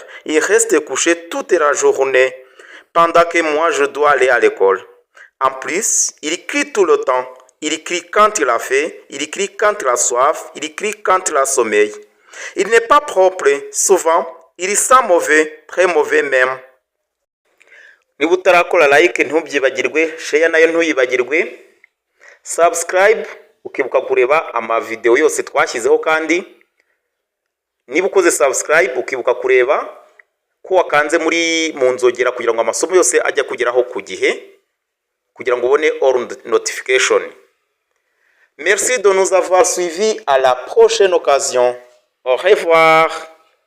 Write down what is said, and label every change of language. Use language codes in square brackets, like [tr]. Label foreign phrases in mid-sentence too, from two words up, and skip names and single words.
[fr] Il reste couché toute la journée. Pendant que moi, je dois aller à l'école. En plus, il crie tout le temps. Il crie quand il a faim. Il crie quand il a soif. Il crie quand il a sommeil. Il n'est pas propre. Souvent, il sent mauvais. Très mauvais même. [rw] Niba utarakora like ntubyibagirwe, share nayo ntuyibagirwe, subscribe ukibuka kureba amavideo yose twashyizeho, kandi niba ukoze subscribe ukibuka kureba ko wakanze mu nzogera kugira ngo amasomo yose ajya kugeraho ku gihe, kugira ngo ubone [en] all notification. [fr] Merci de nous avoir suivis. À la prochaine occasion. Au revoir.